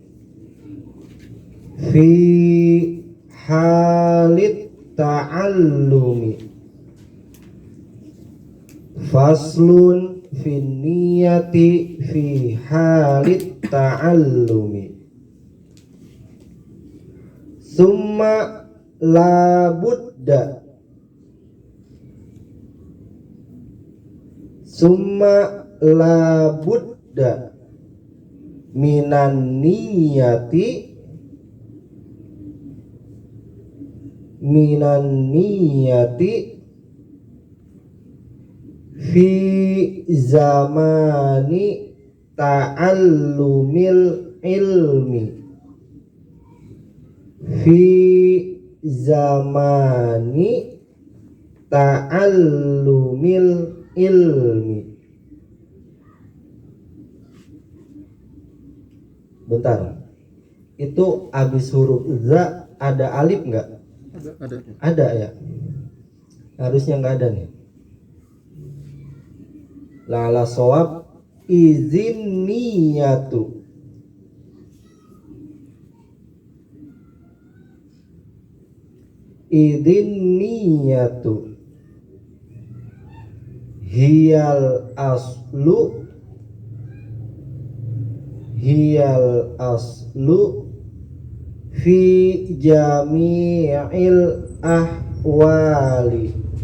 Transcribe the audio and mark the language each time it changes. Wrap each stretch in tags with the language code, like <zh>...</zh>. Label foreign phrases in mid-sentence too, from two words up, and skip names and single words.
<ar>فصل في النية في حال التعلم. ثم لا بد من النية في زمان تعلم العلم. في زمان تعلم العلم.</ar> <id>Bentar, itu abis huruf za ada alif nggak? Ada ya. Harusnya nggak ada nih.</id> <ar>لا لا صواب إذ النية. إذ النية هي الأصل في جميع الأحوال.</ar>